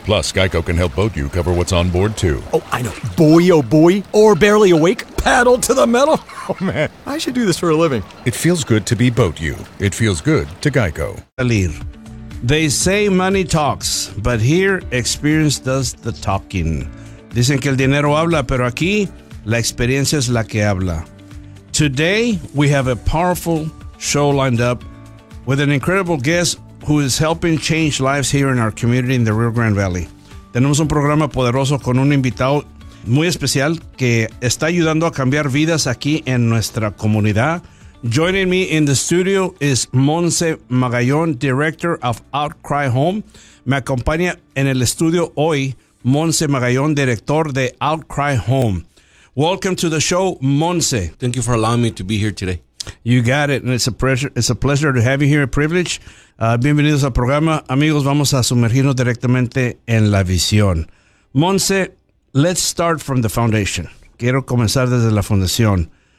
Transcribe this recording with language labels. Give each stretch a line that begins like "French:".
English: Plus, Geico can help Boatu cover what's on board, too. Oh, I know. Boy, oh boy. Or barely awake. Paddle to the metal. Oh, man. I should do this for a living. It feels good to be Boatu. It feels good to Geico. Alir. They say money talks, but here, experience does the talking.
Spanish: Dicen que el dinero habla, pero aquí, la experiencia es la que habla.
English: Today, we have a powerful show lined up with an incredible guest who is helping change lives here in our community in the Rio Grande Valley.
Spanish: Tenemos un programa poderoso con un invitado muy especial que está ayudando a cambiar vidas aquí en nuestra comunidad.
English: Joining me in the studio is Monse Magallón, director of Outcry Home.
Spanish: Me acompaña en el estudio hoy Monse Magallón, director de Outcry Home.
English: Welcome to the show, Monse. Thank you for allowing me to be here today. You got it, and it's a pleasure. It's a pleasure to have you here. A privilege.
Spanish: Bienvenidos al programa, amigos. Vamos a sumergirnos directamente en la visión.
English: Monse, let's start from the foundation.
Spanish: Quiero comenzar desde la fundación.